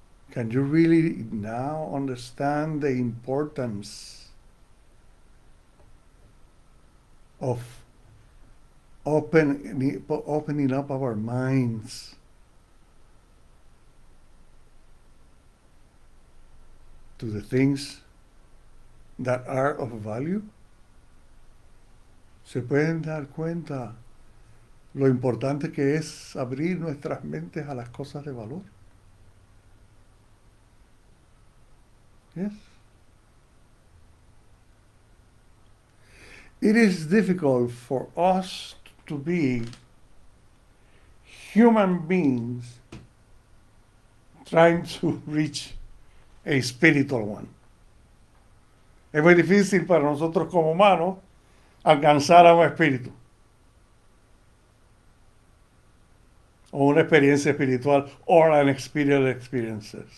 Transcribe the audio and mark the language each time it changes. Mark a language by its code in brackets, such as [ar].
[en] Can you really now understand the importance of opening up our minds to the things that are of value? [es] Se pueden dar cuenta lo importante que es abrir nuestras mentes a las cosas de valor. [en] Yes. It is difficult for us to be human beings trying to reach a spiritual one. [es] Es muy difícil para nosotros como humanos alcanzar a un espíritu o una experiencia espiritual [en] or an experience.